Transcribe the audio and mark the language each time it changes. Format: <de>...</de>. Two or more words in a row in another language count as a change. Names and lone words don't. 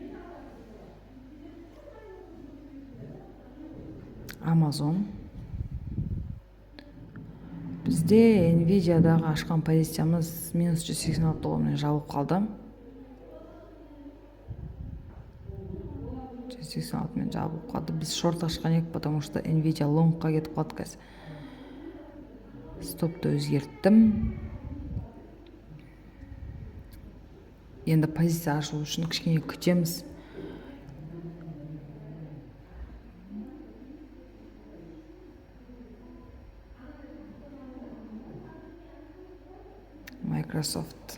<kk>Amazon. Бізде Nvidia-дағы ашқан позициямыз минус $186 жабылып қалды. 186 жабылып қалды. Біз шорт ашқан ек,</kk> <ru>потому что</ru> <kk>Nvidia лонгқа кетіп қалды қазір. Стопты өзгерттім. Енді позиция ашу үшін кішкене күтеміз. Microsoft.</kk>